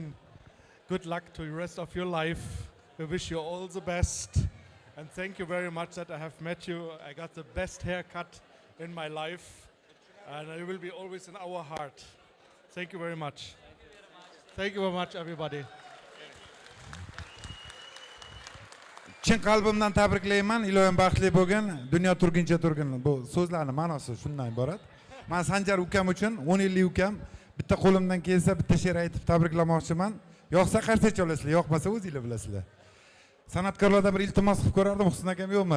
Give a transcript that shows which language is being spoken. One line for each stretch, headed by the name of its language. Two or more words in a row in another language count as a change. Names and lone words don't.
English: Good luck to the rest of your life. We wish you all the best. And thank you very much that I have met you. I got the best haircut in my life. And you will be always in our heart. Thank you very much. Thank you very much, everybody.
Uzbek: Chin qalbimdan tabriklayman. Ilohim baxtli bo'lgin, dunyo turguncha turgin. Bu so'zlarning ma'nosi shundan iborat. Men Sanjar ukam uchun 10 yillik ukam, bitta qo'limdan kelsa bitta she'r aytib tabriklamoqchiman. Yo'qsa qarsacha olasizlar, yo'qmasa o'zingizlar bilasizlar. San'atkorlardan bir iltimos qilib ko'rardim, Husn akam yo'qmi?